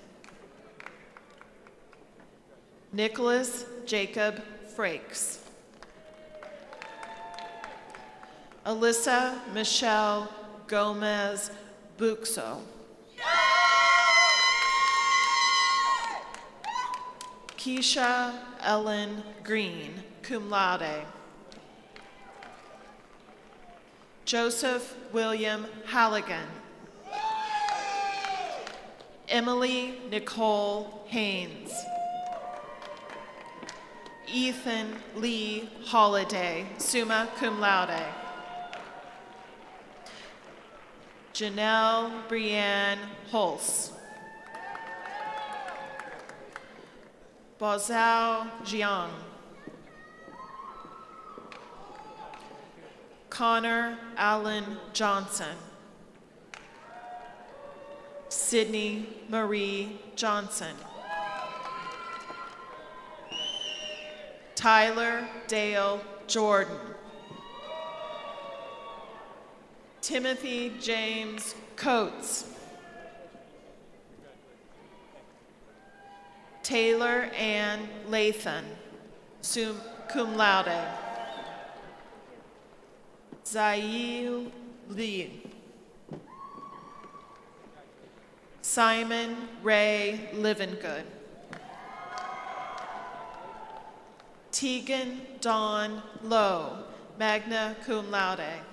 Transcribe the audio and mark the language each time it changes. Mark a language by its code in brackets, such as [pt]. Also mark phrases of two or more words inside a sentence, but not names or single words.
[en] Nicholas Jacob Frakes. Alyssa Michelle Gomez Buxo. Keisha Ellen Green, [la] cum laude. [en] Joseph William Halligan. Emily Nicole Haynes. Ethan Lee Holliday, [la] summa cum laude. [en] Janelle Brianne Holz. Bozao Jiang. Connor Allen Johnson. Sydney Marie Johnson. Tyler Dale Jordan. Timothy James Coates. Taylor Ann Lathan, [la] cum laude. [en] Zail Lee. Simon Ray Livengood. Tegan Dawn Lowe, [la] magna cum laude.